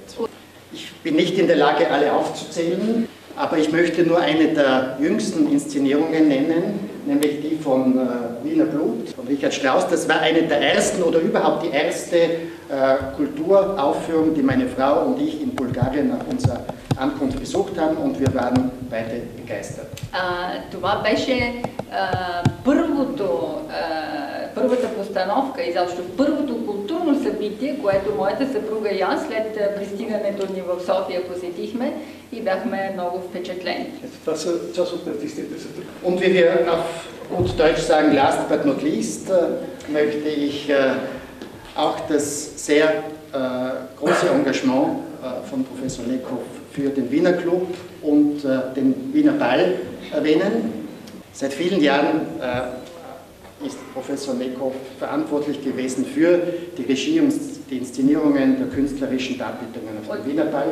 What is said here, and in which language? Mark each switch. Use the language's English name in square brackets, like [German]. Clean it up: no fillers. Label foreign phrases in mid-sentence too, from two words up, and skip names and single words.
[German] Ich bin nicht in der Lage, alle aufzuzählen, aber ich möchte nur eine der jüngsten Inszenierungen nennen, nämlich die von Wiener Blut, von Richard Strauss. Das war eine der ersten oder überhaupt die erste Kulturaufführung, die meine Frau und ich in Bulgarien nach unserer Ankunft besucht haben und wir waren beide begeistert. [Bulgarian] Това беше първата постановка, изобщо първото културно събитие, което моята съпруга и аз след пристигането ни в София посетихме и бяхме много впечатлени. [German] Und wie wir auf gut Deutsch sagen, [English] last but not least, [German] möchte ich auch das sehr große Engagement von Professor Nekov für den Wiener Club und den Wiener Ball erwähnen. Seit vielen Jahren ist Professor Nekov verantwortlich gewesen für die Regie und die Inszenierungen der künstlerischen Darbietungen auf dem Wiener Ball.